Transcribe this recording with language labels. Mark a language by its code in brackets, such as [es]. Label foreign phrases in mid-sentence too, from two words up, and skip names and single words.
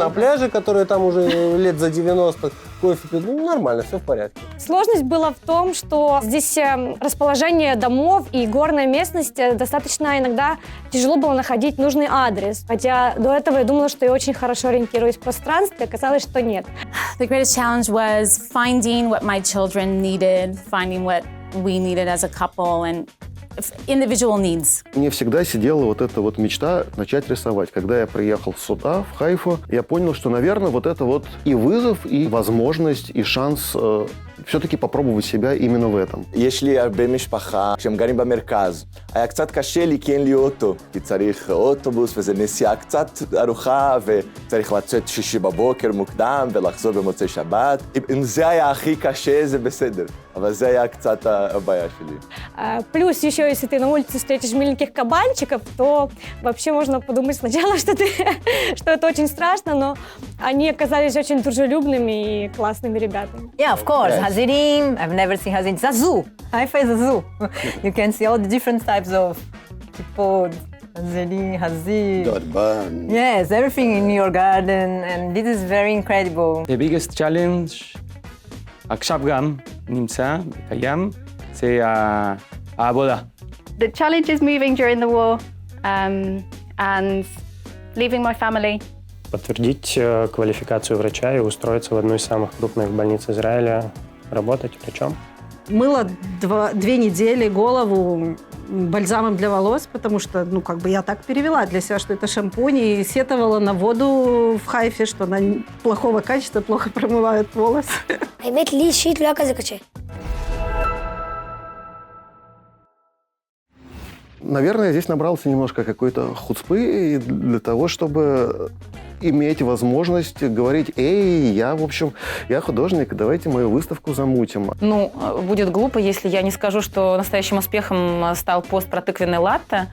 [ru] на пляже, которые там уже лет за 90, кофе пьют, нормально, все в порядке. Сложность была в том, что здесь расположение домов и горная местность достаточно иногда тяжело было находить нужный адрес. Хотя до этого я думала, что я очень хорошо ориентируюсь в пространстве, оказалось, что нет. [en] The greatest challenge was finding what my children needed, finding what we needed as a couple, and individual needs. [ru] Мне всегда сидела вот эта вот мечта начать рисовать. Когда я приехал сюда, в Хайфу, я понял, что, наверное, вот это вот и вызов, и возможность, и шанс все-таки попробовать себя именно в этом. [he] יש לי הרבה משפחה כשהם גרים במרכז. היה קצת קשה לי כי אין לי אוטו, כי צריך אוטובוס וזו נסיעה קצת ארוכה וצריך לצאת 6 בבוקר מוקדם ולחזור במוצאי שבת. אם זה היה הכי קשה, זה בסדר. אבל זה היה קצת הבעיה שלי. [ru] Плюс еще, если ты на улице встретишь миленьких кабанчиков, то вообще можно подумать сначала, что это очень страшно, но они оказались очень дружелюбными и классными ребятами. [en] Yeah, of course. Hazirim. I've never seen Hazirim. It's a zoo. Haifa is a zoo. You can see all the different types of people. [he] חזירים, חזיר. Dodban. [en] Yes, everything in your garden, and this is very incredible. The biggest challenge, [he] עכשיו גם נמצא, קיים, זה העבודה. [en] The challenge is moving during the war and leaving my family. [ru] Подтвердить квалификацию врача и устроиться в одну из самых крупных больниц Израиля, работать врачом. Мыла 2 недели голову бальзамом для волос, потому что, я так перевела для себя, что это шампунь, и сетовала на воду в Хайфе, что она плохого качества, плохо промывает волосы. [he] האמת לי אישית לא היה כזה קשה. [ru] Наверное, здесь набрался немножко какой-то хуцпы для того, чтобы иметь возможность говорить: «Эй, я художник, давайте мою выставку замутим». Будет глупо, если я не скажу, что настоящим успехом стал пост про тыквенный латте.